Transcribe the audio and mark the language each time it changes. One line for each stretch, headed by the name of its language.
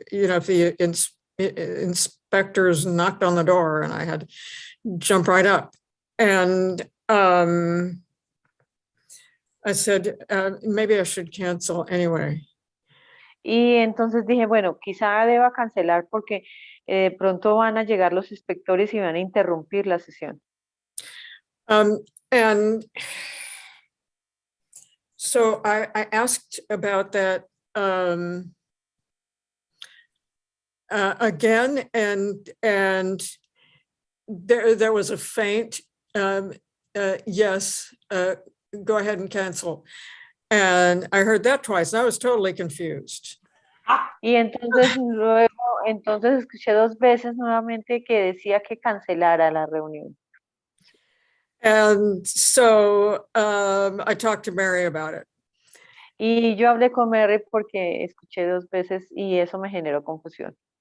English: You know, if the inspectors knocked on the door and I had to jump right up. And I said, maybe I should cancel anyway.
Spanish: Y entonces dije, bueno, quizá deba cancelar porque pronto van a llegar los inspectores y van a interrumpir la sesión.
English: And so I asked about that again, and there was a faint yes, go ahead and cancel. And I heard that twice, and I was totally confused.
Spanish: Y entonces luego, escuché dos veces nuevamente que decía que cancelara la reunión.
English: And so I talked to Mary about it.
Spanish: Y yo hablé con Mary porque escuché dos veces y eso me generó confusión.